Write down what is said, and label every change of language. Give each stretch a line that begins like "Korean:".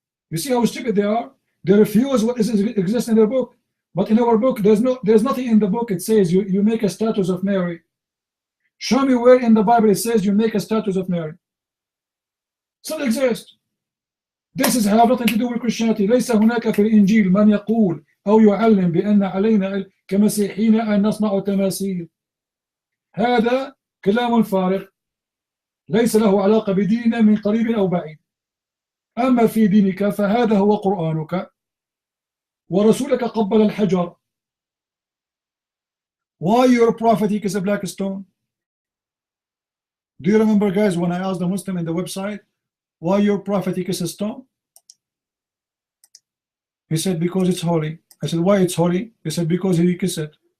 English: You see how stupid they are? They refuse what exists in their book. But in our book, there's nothing in the book. It says you make a statue of Mary. Show me where in the Bible it says you make a statue of Mary. It doesn't exist. This has nothing to do with Christianity.
Arabic: ليس هناك في الإنجيل من يقول أو يعلم بأن علينا كمسيحيين أن نصنع تماثيل. هذا كلام فارغ ليس له علاقة بديننا من قريب أو بعيد. أما في دينك فهذا هو قرآنك ورسولك قبل الحجر.
English: Why your prophet is a black stone? Do you remember, guys, when I asked the Muslim in the website, why your prophet is a stone? He said, because it's holy. I said, why it's holy? He said, because he kissed it.